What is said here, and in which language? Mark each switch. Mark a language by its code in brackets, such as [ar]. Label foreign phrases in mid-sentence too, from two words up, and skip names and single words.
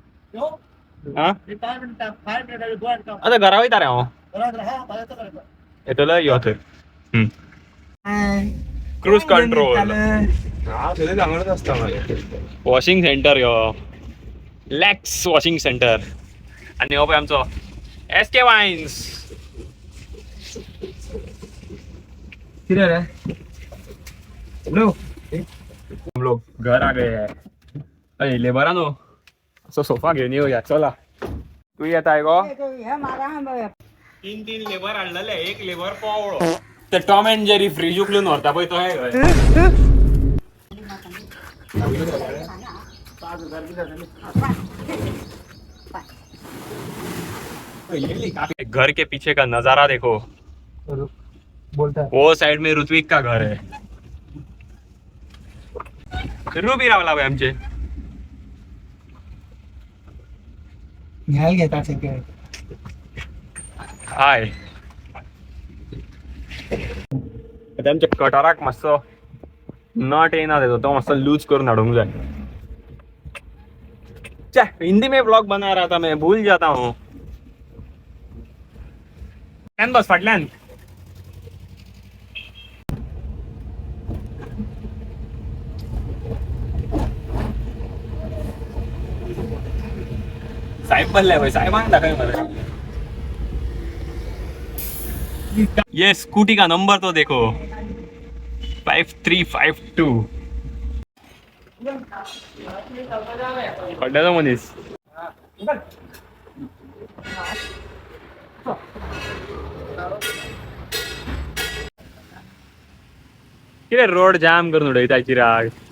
[kok] आता घरा वयता रे हांव. येतलो यो तर. [en] cruise control. washing centre [kok] यो. लॅक्स [en] washing centre. [kok] आणि हो पळय आमचो SK वाइन्स. [hi] किधर है? हम लोग घर आ गए हैं. [kok] अरे लेबरानो असो सोफा घेऊन येऊया चला. तू येत आहे गो. तीन लेबर आणलेले. एक लेबर पावळो. ते टॉम अँड जेरी फ्रीज उकलून व्हरता पळय तो आहे. [hi] घर के पीछे का नजारा देखो. वो साइड में ऋत्विक का घर है. [kok] रुबी रावला भाई आमचे. हाय. आमच्या कटराक मातसो नट येना देतो तो मातसो लूज करून हाडूंक जाय. [hi] हिंदी में ब्लॉग बना रहा था मैं भूल जाता हूँ. [kok] बस फाटल्यान. साहेब बनलाय भाई. साहेबांक दाखय मरे. [hi] ये स्कूटी का नंबर तो देखो 5352. [kok] खड्ड्याचा मनीस. किती रोड जाम करून उडयता चिराग.